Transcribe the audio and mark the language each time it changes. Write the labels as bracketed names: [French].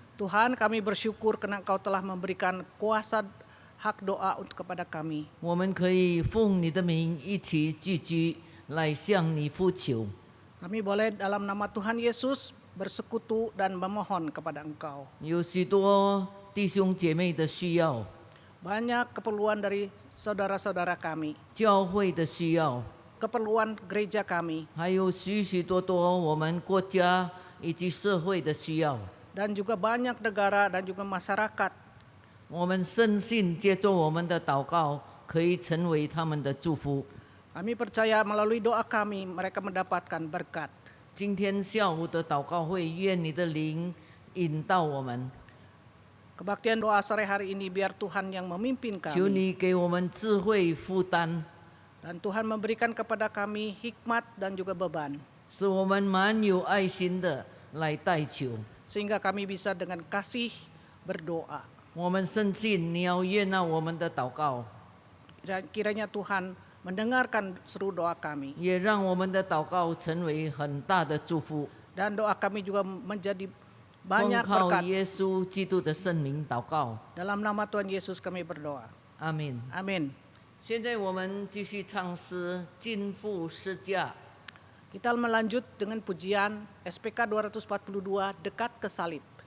[Indonesian] Tuhan, kami bersyukur karena Engkau telah memberikan kuasa hak doa untuk kepada kami. [Chinese] 我们可以奉你的名一起聚居，来向你呼求。 [Indonesian] Kami boleh dalam nama Tuhan Yesus bersekutu dan memohon kepada Engkau. [Chinese] 有许多弟兄姐妹的需要， [Indonesian] Banyak keperluan dari saudara-saudara kami, [Chinese] 教会的需要， [Indonesian] keperluan gereja kami, [Chinese] 还有许许多多我们国家以及社会的需要。 [Indonesian] dan juga banyak negara dan juga masyarakat. [Chinese] 我们深信接受我们的祷告，可以成为他们的祝福。 [Indonesian] Kami percaya melalui doa kami mereka mendapatkan berkat. [Chinese] 今天下午的祷告会，愿你的灵引导我们， [Indonesian] Kebaktian doa sore hari ini biar Tuhan yang memimpin [Chinese] 求 [Indonesian] kami. [Chinese] 你给我们智慧负担， [Indonesian] Dan Tuhan memberikan kepada kami hikmat dan juga beban. [Chinese] 使我们蛮有爱心的来代求。 [Indonesian] Sehingga kami bisa dengan kasih berdoa. [Chinese] 我们深信你要悦纳我们的祷告， [Indonesian] Kiranya Tuhan mendengarkan seru doa kami. [Chinese] 也让我们的祷告成为很大的祝福。 [Indonesian] Dan doa kami juga menjadi [Chinese] 奉 [Indonesian] banyak [Chinese] 靠 [Indonesian] berkat. [Chinese] 耶稣基督的圣名祷告， [Indonesian] Dalam nama Tuhan Yesus kami berdoa. [Chinese] 阿门。 [Indonesian] Amin. [Chinese] 现在我们继续唱诗《尽付十架》。 [Indonesian] Kita melanjut dengan pujian SPK 242 Dekat ke Salib.